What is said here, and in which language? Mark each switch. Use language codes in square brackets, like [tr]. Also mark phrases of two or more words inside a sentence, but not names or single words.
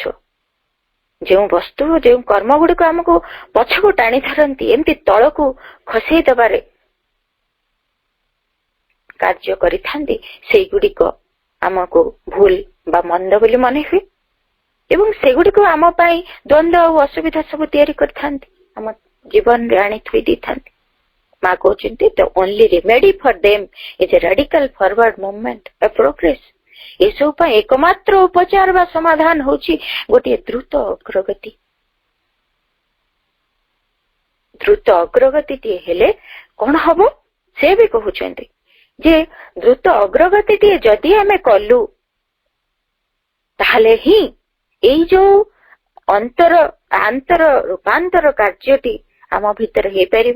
[or] ଯେଉଁ ବସ୍ତୁ, ଯେଉଁ କର୍ମ ଗୁଡିକ ଆମକୁ ପଛକୁ ଟାଣି ଧରନ୍ତି, ଏମିତି ତଳକୁ ଖସେଇ ଦେବାରେ କାର୍ଯ୍ୟ କରିଥାନ୍ତି, ସେଇଗୁଡିକ ଆମକୁ ଭୁଲ ବା ମନ୍ଦ ବୋଲି ମନେ ହୁଏ ଏବଂ ସେଗୁଡିକ ଆମ ପାଇଁ ଦ୍ୱନ୍ଦ୍ୱ ଆଉ ଅସୁବିଧା ସବୁ ତିଆରି କରିଥାନ୍ତି, ଆମ ଜୀବନରେ ଆଣି ଥୋଇ ଦେଇଥାନ୍ତି। ମା କହୁଛନ୍ତି, [en] the only remedy for them is a radical forward movement, a progress। [or] ଏସବୁ ପାଇଁ ଏକମାତ୍ର ଉପଚାର ବା ସମାଧାନ ହଉଛି ଗୋଟିଏ ଦ୍ରୁତ ଅଗ୍ରଗତି। ଦ୍ରୁତ ଅଗ୍ରଗତିଟିଏ ହେଲେ କଣ ହବ? ସେ ବି କହୁଛନ୍ତି ଯେ ଦ୍ରୁତ ଅଗ୍ରଗତିଟିଏ ଯଦି ଆମେ କଲୁ, ତାହେଲେ ହିଁ ଏଇ ଯୋଉ ଆନ୍ତର ରୂପାନ୍ତର କାର୍ଯ୍ୟଟି ଆମ ଭିତରେ ହେଇପାରିବ।